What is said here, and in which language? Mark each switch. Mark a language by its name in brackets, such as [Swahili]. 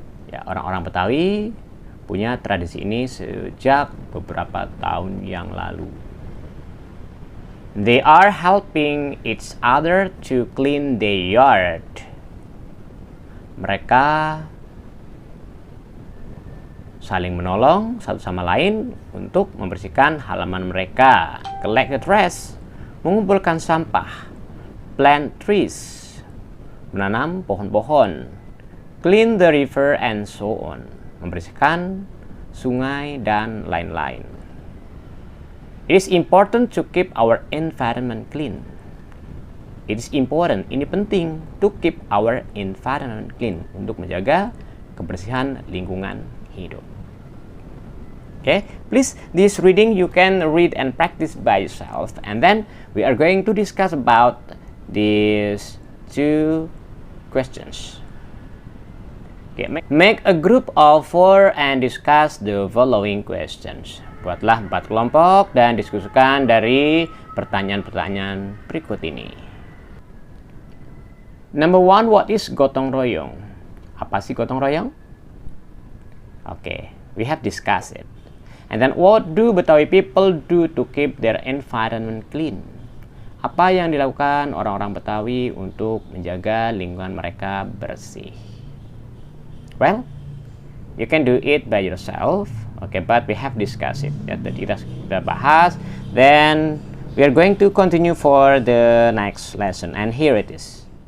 [Indonesian] Ya, orang-orang Betawi punya tradisi ini sejak beberapa tahun yang lalu. [English] They are helping each other to clean their yard. [Indonesian] Mereka saling menolong satu sama lain untuk membersihkan halaman mereka. [English] Collect the trash, [Indonesian] mengumpulkan sampah. [English] Plant trees, [Indonesian] menanam pohon-pohon. [English] Clean the river and so on, [Indonesian] membersihkan sungai dan lain-lain. [English] It is important to keep our environment clean. It is important, [Indonesian] ini penting, [English] to keep our environment clean, [Indonesian] untuk menjaga kebersihan lingkungan hidup. [English] Okay, please, this reading you can read and practice by yourself, and then we are going to discuss about these two questions. Okay, make a group of 4 and discuss the following questions. [Indonesian] Buatlah 4 kelompok dan diskusikan dari pertanyaan-pertanyaan berikut ini. [English] Number 1, what is gotong royong? [Indonesian] Apa sih gotong royong? [English] Okay, we have discussed it. And then what do Betawi people do to keep their environment clean? [Indonesian] Apa yang dilakukan orang-orang Betawi untuk menjaga lingkungan mereka bersih? [English] Well, you can do it by yourself. Okay, but we have discussed it. [Indonesian] Ya, tadi kita sudah bahas. [English] Then we are going to continue for the next lesson, and here it is.